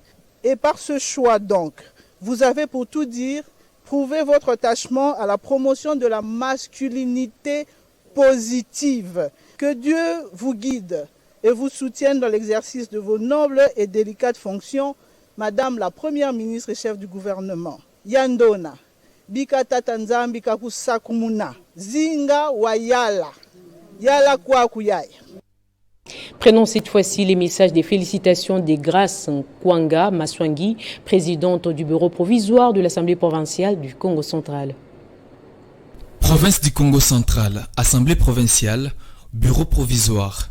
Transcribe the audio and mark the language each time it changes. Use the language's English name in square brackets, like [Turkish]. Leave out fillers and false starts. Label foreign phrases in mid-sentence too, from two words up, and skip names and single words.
[French] Et par ce choix donc, vous avez pour tout dire prouvé votre attachement à la promotion de la masculinité positive. Que Dieu vous guide et vous soutienne dans l'exercice de vos nobles et délicates fonctions, Madame la Première ministre et chef du gouvernement. [Kongo] Yandona. Bika tatanzambi kakusakumuna zinga wayala yala kwa kuyaya. [French] Prenons cette fois-ci les messages des félicitations des Grâces Kwanga Maswangi, présidente du bureau provisoire de l'Assemblée provinciale du Congo central. Province du Congo central, Assemblée provinciale, bureau provisoire.